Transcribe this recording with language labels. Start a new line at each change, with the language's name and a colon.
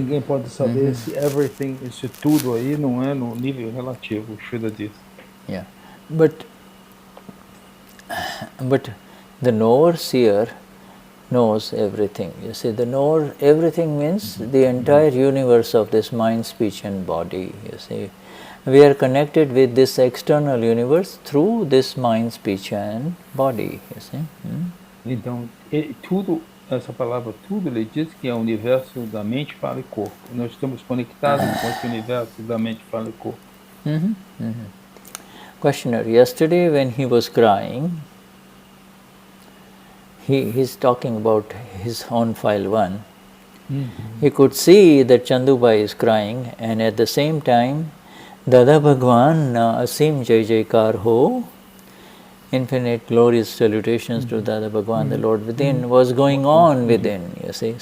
Portuguese: Ninguém pode saber se everything, esse tudo aí não é no nível relativo, Shuddha diz.
English: Yeah, but the Knower-Seer knows everything. You see, the knower, everything means the entire universe of this mind, speech and body. You see, we are connected with this external universe through this mind, speech and body. You see.
Portuguese: Então, tudo, essa palavra tudo, ele diz que é o universo da mente, fala e corpo. Nós estamos conectados com esse universo da mente, fala e corpo.
English: Questioner, yesterday when he was crying, he's talking about his own file 1. He could see that Chandubai is crying, and at the same time,
Gujarati: Dada Bhagwan Asim Jai Jaikar Ho,
English: infinite glorious salutations to Dada Bhagwan, the Lord within, was going on within, you see.